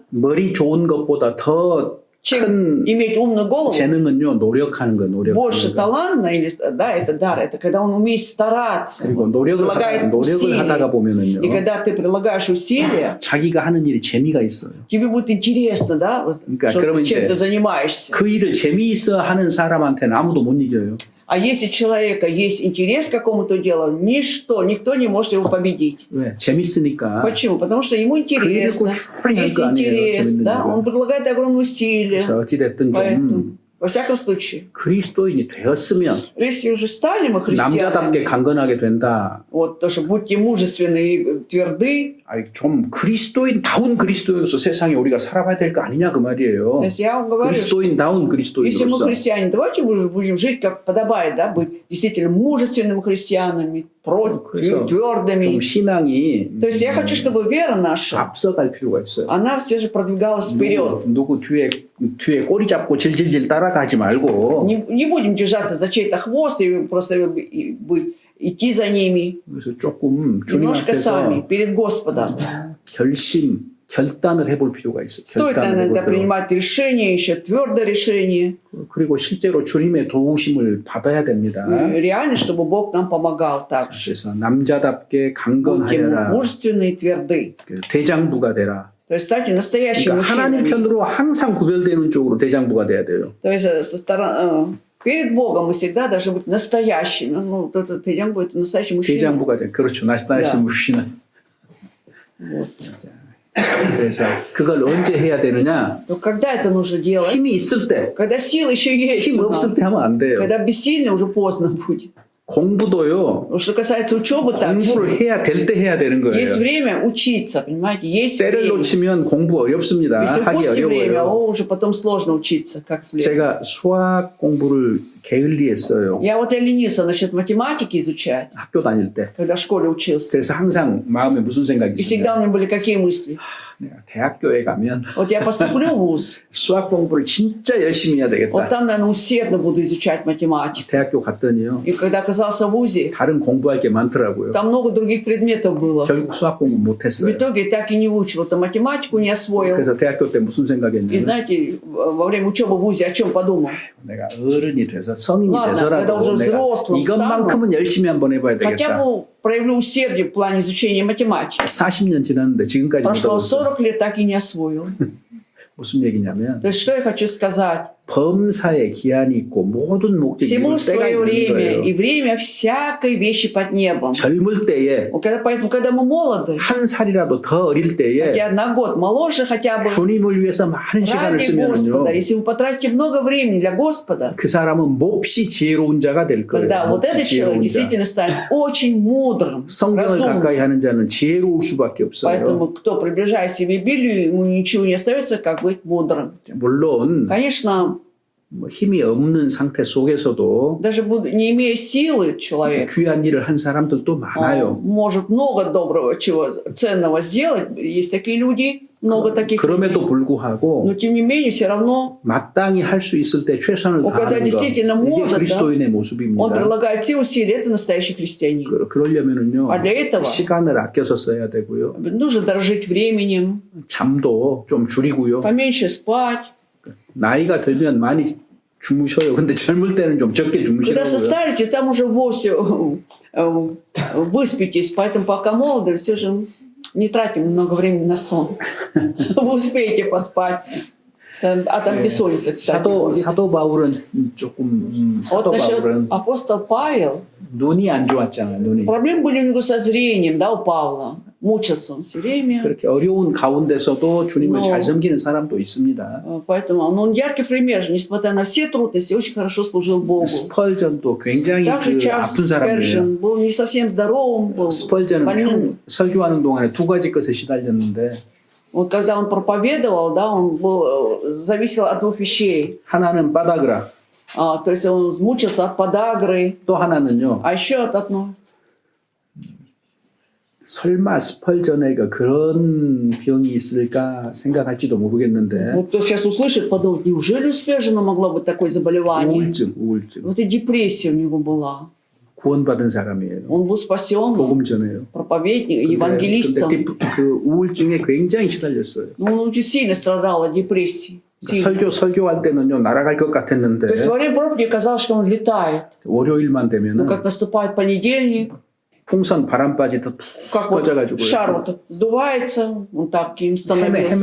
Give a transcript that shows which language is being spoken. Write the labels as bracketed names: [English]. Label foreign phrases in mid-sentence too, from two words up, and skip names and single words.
[Korean] 머리 좋은 것보다 더 [Russian] Чем [Korean] 큰 [Russian] иметь умную голову, [Korean] 재능은요. 노력하는 거, [Russian] больше [Korean] 노력하는 거. [Russian] таланта, или, да, это дар, это когда он умеет стараться, [Korean] 그리고 노력을 [Russian] прилагает [Korean] 하다가 [Russian] усилия. [Korean] 보면은요. [Russian] И когда ты прилагаешь усилия, [Korean] 자기가 하는 일이 재미가 있어요. [Russian] тебе будет интересно, да, вот, [Korean] 그러니까 [Russian] что, [Korean] 그러면 [Russian] чем [Korean] 이제 [Russian] ты занимаешься. [Korean] 그 일을 재미있어 하는 사람한테는 아무도 못 이겨요. [Russian] А если у человека есть интерес к какому-то делу, никто не может его победить. 왜? 재밌으니까. Почему? Потому что ему интересно, [Korean] 그 일을 [Russian] есть [Korean] 할 거 아니에요, [Russian] интерес, [Korean] 재밌는 [Russian] да, [Korean] 일을. [Russian] он предлагает огромные усилия. [Korean] 그래서 어찌됐든 [Russian] Поэтому, [Korean] 좀 [Russian] во всяком случае, [Korean] 그리스도인이 되었으면 [Russian] если уже стали мы [Korean] 남자답게 [Russian] христианами, [Korean] 강건하게 된다. [Russian] вот то, что будьте мужественны и тверды, [Korean] 아니, 좀 그리스도인다운 그리스도인으로서 세상에 우리가 살아봐야 될 거 아니냐 그 말이에요. [Russian] то есть я вам говорю, что [Korean] 그리스도인다운 [Russian] если мы [Korean] 그리스도인으로서. [Russian] христиане, давайте мы будем жить как подобает, да, быть действительно мужественными христианами, [Korean] 그래서 좀 [Russian] твердыми. [Korean] 신앙이 [Russian] То есть я хочу, чтобы вера наша, [Korean] 앞서갈 필요가 있어요. [Russian] она все же продвигалась вперед. [Korean] 누구 뒤에 꼬리 잡고 질질질 따라가지 말고 [Russian] Не будем держаться за чей-то хвост и просто идти за ними. [Korean] 그래서 조금 주님 [Russian] Немножко сами, [Korean] 앞에서 [Russian] перед Господом. [Korean] 결단을 해볼 필요가 있어요. [Russian] Стоит иногда принимать решение, еще твердое решение. [Korean] 그리고 실제로 주님의 도우심을 받아야 됩니다. [Russian] Реально, чтобы Бог нам помогал также. [Korean] 그래서 남자답게 [Russian] Будьте [Korean] 강건하여라. [Russian] мужественны и тверды. [Korean] 대장부가 되라. [Russian] То есть, кстати, настоящие [Korean] 그러니까 하나님 [Russian] мужчины. [Korean] 편으로 항상 구별되는 쪽으로 대장부가 돼야 돼요. [Russian] То есть, перед Богом мы всегда должны быть настоящими. Ну, вот этот 대장부, это настоящий мужчина. [Korean] 대장부가 돼. 그렇죠. 나시 야. 무시나. [Russian] Вот. [Korean] 그래서 그걸 언제 해야 되느냐? [Russian] Но когда это нужно делать? [Korean] 힘이 있을 때, [Russian] Когда силы еще есть. [Korean] 힘 [Russian] у нас. [Korean] 없을 때 하면 안 돼요. [Russian] Когда бессильно, уже поздно будет. [Korean] 공부도요. [Russian] Что касается учебы, также [Korean] 공부를 해야 될 때 해야 되는 거예요. [Russian] есть время учиться, понимаете? Есть [Korean] 때를 [Russian] время. [Korean] 놓치면 공부 어렵습니다. [Russian] Если [Korean] 하기 [Russian] упустите время, [Korean] 어려워요. [Russian] уже потом сложно учиться как следует. [Korean] 제가 수학 공부를 게을리했어요. [Russian] Я вот я ленился насчет математики изучать, [Korean] 학교 다닐 때. [Russian] когда в школе учился. [Korean] 그래서 항상 마음에 무슨 생각이 [Russian] И всегда [Korean] 있어요. [Russian] у меня были какие мысли? [Korean] 내가 대학교에 가면 [Russian] Вот я поступлю в ВУЗ, [Korean] 수학 공부를 진짜 열심히 해야 [Russian] вот [Korean] 되겠다. [Russian] там, наверное, усердно буду изучать математику. [Korean] 대학교 갔더니요. [Russian] И когда оказался в ВУЗе, [Korean] 다른 공부할 게 많더라고요. [Russian] там много других предметов было. [Korean] 결국 수학 공부 [Russian] В [Korean] 못했어요. [Russian] итоге так и не выучил, это математику не освоил. [Korean] 그래서 대학교 때 무슨 [Russian] И [Korean] 생각했냐면 [Russian] знаете, во время учебы в ВУЗе о чем подумал? [Korean] 내가 어른이 돼서 성인이 [Russian] Ладно, когда [Korean] 돼서라도 [Russian] уже [Korean] 내가 [Russian] взрослым [Korean] 이것만큼은 열심히 한번 해봐야 [Russian] Хотя [Korean] 되겠다. [Russian] бы проявлю усердие в плане изучения математики. [Korean] 40년 지났는데 지금까지 못 [Russian] Прошло [Korean] 하고 있어요. [Russian] 40 лет, так и не освоил. [Korean] 무슨 얘기냐면 [Russian] То есть, что я хочу сказать? [Korean] 범사에 기한이 있고 모든 목적이 [Russian] Всему [Korean] 이룰 때가 [Russian] свое [Korean] 있는 [Russian] время, и [Korean] 거예요. [Russian] время всякой вещи под небом. [Korean] 젊을 때에 [Russian] Поэтому, когда мы молоды, [Korean] 한 살이라도 더 어릴 때에 [Russian] хотя на год моложе хотя бы, [Korean] 주님을 위해서 많은 시간을 [Russian] ради [Korean] 쓰면요. [Russian] Господа, если вы потратите много времени для Господа, [Korean] 그 사람은 몹시 지혜로운 자가 될 거예요. [Russian] тогда вот [Korean] 몹시 [Russian] этот человек [Korean] 지혜로운 자. [Russian] действительно станет очень мудрым, [Korean] 성경을 [Russian] разумным. [Korean] 가까이 하는 자는 지혜로울 수밖에 없어요. [Russian] Поэтому, кто приближает себе Библию, ему ничего не остается, как быть мудрым. [Korean] 물론 [Russian] Конечно, [Korean] 뭐 힘이 없는 상태 속에서도 [Russian] даже не имея силы человек, [Korean] 귀한 일을 한 사람들도 [Russian] он [Korean] 많아요. [Russian] может много доброго, чего ценного сделать. Есть такие люди. много таких [Korean] 그럼에도 [Russian] людей. [Korean] 불구하고 [Russian] Но тем не менее, все равно [Korean] 마땅히 할 수 있을 때 최선을 [Russian] когда [Korean] 다하는 것 [Russian] действительно [Korean] 이게 [Russian] может, [Korean] 그리스도인의 [Russian] он [Korean] 모습입니다. [Russian] прилагает все усилия. Это настоящий христианин. [Korean] 그러려면은요 [Russian] А для этого [Korean] 시간을 아껴서 써야 되고요. [Russian] нужно дорожить временем, [Korean] 잠도 좀 줄이고요. [Russian] поменьше спать. [Korean] 나이가 들면 많이 주무셔요. 근데 젊을 때는 좀 적게 [Russian] Когда [Korean] 주무시라고요. [Russian] состаритесь, там уже вовсе выспитесь. Поэтому пока молоды, все же не тратим много времени на сон. Вы успеете поспать. А там бессонница, кстати, будет. [Korean] 사도 바울은 조금 [Russian] А вот [Korean] 사도 [Russian] насчет [Korean] 바울은 [Russian] апостол Павел, 눈이 안 좋았잖아요. 눈이 проблемы были у него со зрением, да, у Павла. Мучился он все время. [Korean] 그렇게 어려운 가운데서도 주님을 No. 잘 섬기는 사람도 있습니다. [Russian] Поэтому он яркий пример, несмотря на все трудности, очень хорошо служил Богу. [Korean] 스펄전도 굉장히 [Russian] Также [Korean] 그 [Russian] Чарльз [Korean] 아픈 사람이에요. [Russian] Спержин был не совсем здоровым, был [Korean] 스펄전은 [Russian] больным. [Korean] 설교하는 동안에 두 가지 것에 시달렸는데 [Russian] Вот когда он проповедовал, да, он был, зависел от двух вещей. [Korean] 하나는 바다그라, [Russian] То есть он мучился от подагры, [Korean] 또 하나는요. [Russian] а еще от одной. [Korean] 설마 스펄전에가 그런 병이 있을까 생각할지도 모르겠는데 [Russian] Вот кто сейчас услышит, подумает, неужели у Спержина могло быть такое заболевание? [Korean] 우울증 [Russian] Вот и депрессия у него была. [Korean] 구원받은 사람이에요. [Russian] Он был спасен, [Korean] 복음 전해요. [Russian] проповедник, евангелистом. [Korean] 근데 그 우울증에 굉장히 시달렸어요. [Russian] Но он очень сильно страдал от депрессии. Сильно. [Korean] 설교할 때는요 날아갈 것 같았는데 [Russian] То есть во время проповеди казалось, что он летает. [Korean] 월요일만 [Russian] Но [Korean] 되면은 [Russian] как наступает понедельник, [Korean] 풍선 바람바지 더 [Russian] как вот [Korean] 꺼져가지고 [Russian] шар вот сдувается, он таким становился.